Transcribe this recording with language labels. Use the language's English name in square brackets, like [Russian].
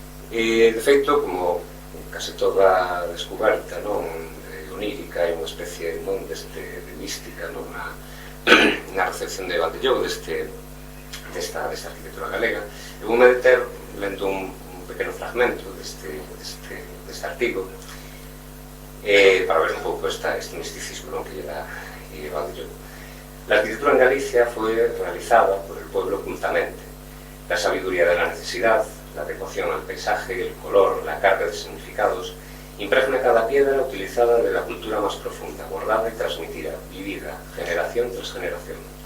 [Galician] De feito, como case toda descoberta onírica, é unha especie de mística na recepción de Valdellou desta arquitectura galega. Eu vou me deter lendo un pequeno fragmento deste artigo para ver un pouco este misticismo que lle dá Valdellou. [Spanish] La arquitectura en Galicia fue realizada por el pueblo ocultamente. La sabiduría de la necesidad, la adecuación al paisaje, el color, la carga de significados, impregna cada piedra utilizada de la cultura más profunda, guardada y transmitida, vivida, generación tras generación.